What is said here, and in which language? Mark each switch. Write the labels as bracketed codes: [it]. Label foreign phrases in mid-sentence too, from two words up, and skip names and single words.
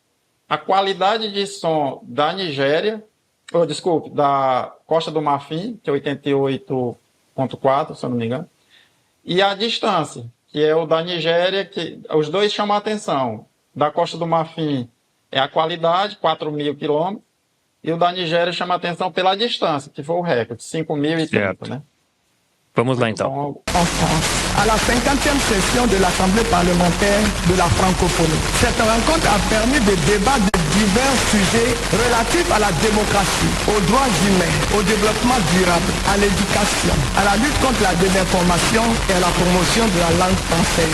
[pt] A qualidade de som da Nigéria, da Costa do Marfim, que é 88.4, se eu não me engano, e a distância, que é o da Nigéria, que os dois chamam a atenção. Da Costa do Marfim é a qualidade, 4.000 quilômetros, e o da Nigéria chama a atenção pela distância, que foi o recorde, 5.030, né? Vamos lá então. [fr] En France, à la 50e session de l'Assemblée parlementaire de la francophonie. Cette rencontre a permis de débats de divers sujets relatifs à la démocratie, aux droits humains, au développement durable, à l'éducation, à la lutte contre la désinformation et à la promotion de la langue française.